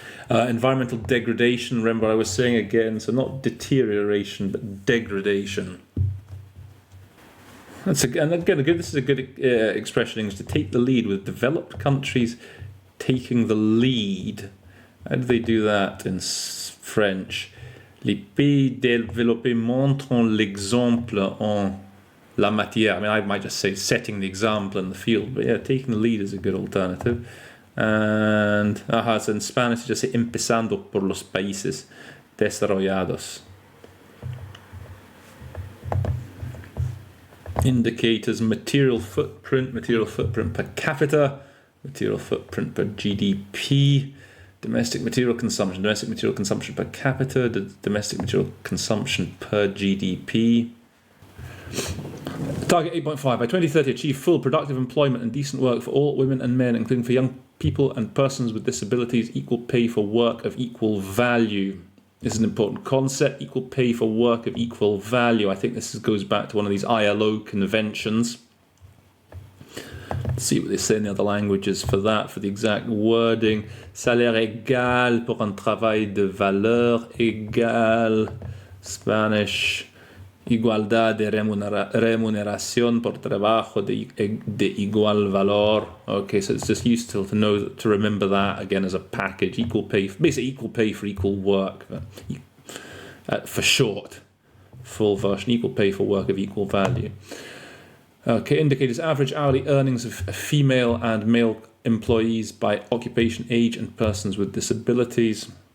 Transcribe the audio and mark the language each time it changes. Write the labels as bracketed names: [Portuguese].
[English] Environmental degradation, remember I was saying again, so not deterioration, but degradation. This is a good expression in English, to take the lead, with developed countries taking the lead. How do they do that in French? [French] Les pays développés montrent l'exemple en la matière. [English] I mean, I might just say setting the example in the field, but yeah, taking the lead is a good alternative. And so in Spanish, you just say [Spanish] empezando por los países desarrollados. [English] Indicators: material footprint per capita, material footprint per GDP, domestic material consumption per capita, domestic material consumption per GDP. Target 8.5: by 2030 achieve full productive employment and decent work for all women and men, including for young people and persons with disabilities, equal pay for work of equal value. This is an important concept, equal pay for work of equal value. I think this goes back to one of these ILO conventions. Let's see what they say in the other languages for that, for the exact wording. [French] Salaire égal pour un travail de valeur égale. [English] Spanish. [Spanish] Igualdad de remuneración por trabajo de igual valor. [English] Okay, so it's just useful to remember that again as a package. Equal pay, basically equal pay for equal work. For short, full version: equal pay for work of equal value. Okay, indicators: average hourly earnings of female and male employees by occupation, age, and persons with disabilities.